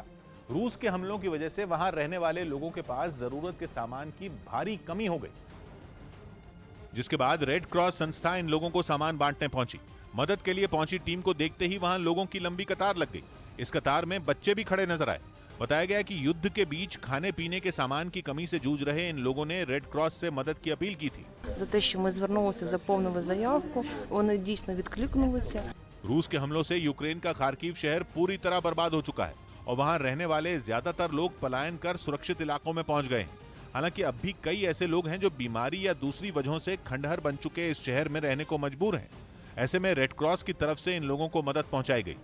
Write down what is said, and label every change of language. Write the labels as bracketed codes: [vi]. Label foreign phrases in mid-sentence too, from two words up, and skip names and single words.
[hi] रूस के हमलों की वजह से वहां रहने वाले लोगों के पास जरूरत के सामान की भारी कमी हो गई, जिसके बाद रेड क्रॉस संस्था इन लोगों को सामान बांटने पहुंची। मदद के लिए पहुंची टीम को देखते ही वहां लोगों की लंबी कतार लग गई। इस कतार में बच्चे भी खड़े नजर आए। बताया गया कि युद्ध के बीच खाने पीने के सामान की कमी से जूझ रहे इन लोगों ने रेड क्रॉस से मदद की अपील की थी। [uk] За те, що ми звернулися, заповнили заявку, вони дійсно відкликнулися. [hi] रूस के हमलों से यूक्रेन का खार्किव शहर पूरी तरह बर्बाद हो चुका है और वहां रहने वाले ज्यादातर लोग पलायन कर सुरक्षित इलाकों में पहुंच गए हैं। हालांकि अब भी कई ऐसे लोग हैं जो बीमारी या दूसरी वजहों से खंडहर बन चुके इस शहर में रहने को मजबूर हैं। ऐसे में रेड क्रॉस की तरफ से इन लोगों को मदद पहुंचाई गई।